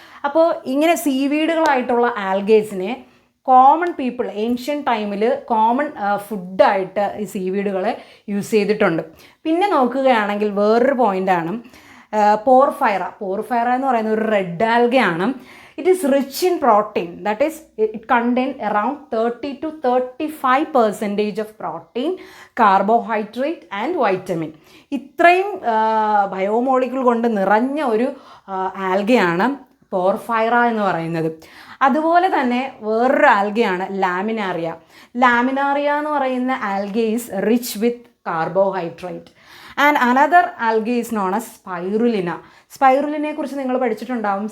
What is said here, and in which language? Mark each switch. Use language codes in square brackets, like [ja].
[ml] അപ്പോൾ ഇങ്ങനെ സീവീഡുകളായിട്ടുള്ള ആൽഗേസിനെ common people ancient ടൈമിൽ കോമൺ ഫുഡായിട്ട് ഈ സീവീഡുകളെ യൂസ് ചെയ്തിട്ടുണ്ട്. പിന്നെ നോക്കുകയാണെങ്കിൽ വേറൊരു പോയിൻ്റാണ് പോർഫൈറ എന്ന് പറയുന്നത് ഒരു red ആൽഗയാണ്. [en] It is rich in protein, that is it contain around 30 to 35% of protein, carbohydrate and vitamin. [ml] ഇത്രയും ബയോമോളിക്യൂൾ കൊണ്ട് നിറഞ്ഞ ഒരു ആൽഗയാണ് പോർഫൈറ എന്ന് പറയുന്നത്. അതുപോലെ തന്നെ വേറൊരു ആൽഗയാണ് ലാമിനാറിയ എന്ന് പറയുന്ന alga [en] Is rich with carbohydrate. And another alga is known as സ്പൈറുലിനെ [ml] കുറിച്ച് നിങ്ങൾ പഠിച്ചിട്ടുണ്ടാവും.